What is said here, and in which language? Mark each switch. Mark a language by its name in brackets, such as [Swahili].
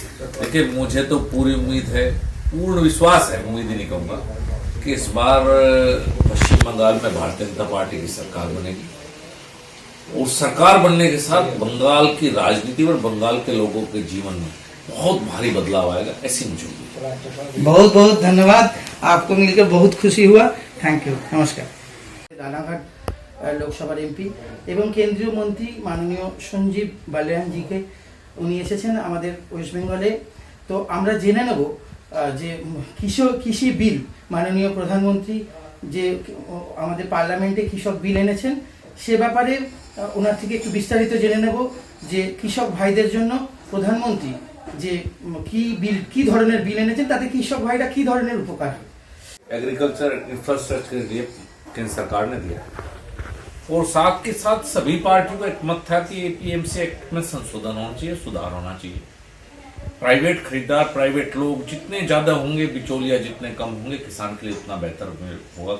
[Hindi] देखिए, मुझे तो पूरी उम्मीद है, पूर्ण विश्वास है, उम्मीद ही नहीं कहूंगा, कि इस बार पश्चिम बंगाल में भारतीय जनता पार्टी की सरकार बनेगी और सरकार बनने के साथ बंगाल की राजनीति और बंगाल के लोगों के जीवन में बहुत भारी बदलाव आएगा, ऐसी मुझे उम्मीद है। बहुत बहुत धन्यवाद, आपको मिलकर बहुत खुशी हुआ। थैंक यू, नमस्कार। [Bangla] रानाघाट लोकसभार एमपি এবং কেন্দ্রীয় মন্ত্রী মাননীয় সঞ্জীব বালিয়ান জিকে উনি এসেছেন আমাদের ওয়েস্ট বেঙ্গলে। তো আমরা জেনে নেব যে কৃষি বিল মাননীয় প্রধানমন্ত্রী যে আমাদের পার্লামেন্টে কৃষক বিল এনেছেন সে ব্যাপারে ওনার থেকে একটু বিস্তারিত জেনে নেব যে কৃষক ভাইদের জন্য প্রধানমন্ত্রী যে কি ধরনের বিল এনেছেন তাতে কৃষক ভাইরা কি ধরনের উপকার হয়। [Hindi] एग्रीकल्चर इंफ्रास्ट्रक्चर के लिए केंद्र सरकार ने दिया और साथ के साथ सभी पार्टियों का एक मत था कि एपीएमसी एक्ट में संशोधन होना चाहिए, सुधार होना चाहिए। प्राइवेट खरीदार, प्राइवेट लोग जितने ज्यादा होंगे, बिचौलिया जितने कम होंगे, किसान के लिए उतना बेहतर होगा।